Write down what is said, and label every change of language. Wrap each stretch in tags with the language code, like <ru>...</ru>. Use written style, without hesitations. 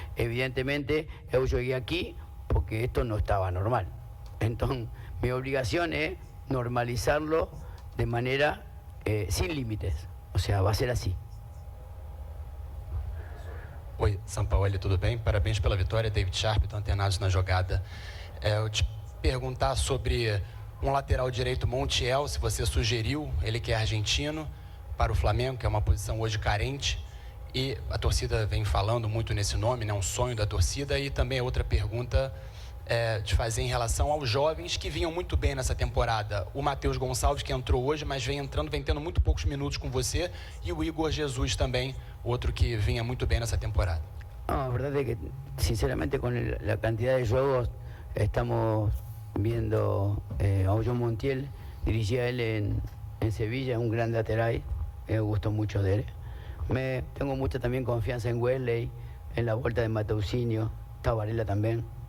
<es>Evidentemente, yo llegué aquí porque esto no estaba normal. Entonces, mi obligación es normalizarlo de manera sin límites. O sea, va a ser así.</es> <pt>Oi, Sampaoli, tudo bem? Parabéns pela vitória, David Sharp, do Antenados na jogada. Eu te perguntar sobre lateral direito, Montiel, se você sugeriu, ele que é argentino, para o Flamengo, que é uma posição hoje carente. E a torcida vem falando muito nesse nome, né? Um sonho da torcida. E também outra pergunta de fazer em relação aos jovens que vinham muito bem nessa temporada. O Matheus Gonçalves, que entrou hoje, mas vem tendo muito poucos minutos com você. E o Igor Jesus também, outro que vinha muito bem nessa temporada.</pt> <es>No, la verdad es que, sinceramente, con la cantidad de juegos, estamos viendo a Ollón Montiel, dirigía él en Sevilla, un gran lateral, me gustó mucho de él. Tengo mucha también confianza en Wesley, en la vuelta de Mateusinho, está Varela también.</es>